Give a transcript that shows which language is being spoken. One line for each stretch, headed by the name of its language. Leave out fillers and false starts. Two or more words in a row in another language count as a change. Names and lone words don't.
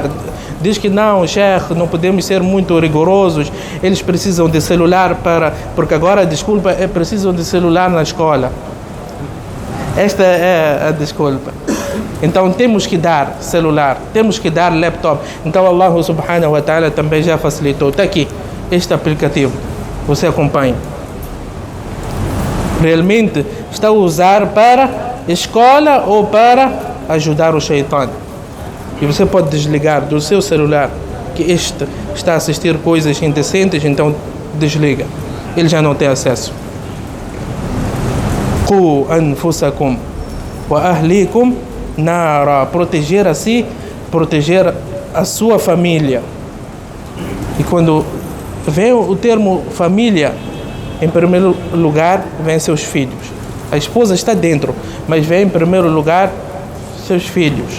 Portuguese: Diz que não, Sheikh, não podemos ser muito rigorosos, eles precisam de celular porque agora, desculpa, precisam de celular na escola. Esta é a desculpa. Então temos que dar celular, temos que dar laptop. Então
Arabic: الله سبحانه وتعالى
Portuguese: também já facilitou. Está aqui, este aplicativo, você acompanha. Realmente está a usar para escola ou para ajudar o shaitan. E você pode desligar do seu celular que este está a assistir coisas indecentes, então desliga. Ele já não tem acesso.
Arabic: قوا أنفسكم وأهليكم نارا.
Portuguese: Proteger a si, proteger a sua família. E quando vem o termo família, em primeiro lugar vem seus filhos. A esposa está dentro, mas vem em primeiro lugar seus filhos.